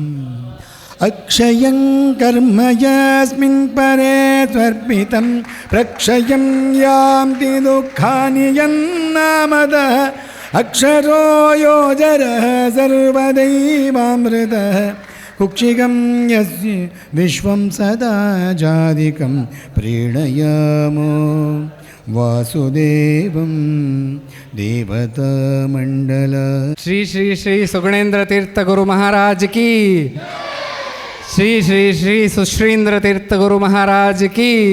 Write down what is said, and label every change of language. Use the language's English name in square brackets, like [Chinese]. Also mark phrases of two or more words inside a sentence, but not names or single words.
[Sanskrit] ಅಕ್ಷಯಂ ಕರ್ಮ ಯಸ್ಮಿನ್ ಪರೇ ತ್ವರ್ಪಿತಂ ಪ್ರಕ್ಷಯಂ ಯಾಂತಿ ದುಃಖಾನಿ ಯನ್ನಾಮದಃ ಅಕ್ಷರೋ ಯೋಜರಃ ಸರ್ವದೈವಾಮೃತಃ ಕುಕ್ಷಿಗಂ ಯಸ್ಯ ವಿಶ್ವಂ ಸದಾ ಜಾದಿಕಂ ಪ್ರೀಣಯಾಮೋ ವಾಸುದೇವಂ ದೇವತಾಮಂಡಲ. [Kannada] ಶ್ರೀ ಶ್ರೀ ಶ್ರೀ ಸುಗುಣೇಂದ್ರ ತೀರ್ಥ ಗುರು ಮಹಾರಾಜ್ ಕಿ, ಶ್ರೀ ಶ್ರೀ ಶ್ರೀ ಸುಶ್ರೀಂದ್ರ ತೀರ್ಥ ಗುರು ಮಹಾರಾಜ್ ಕಿ.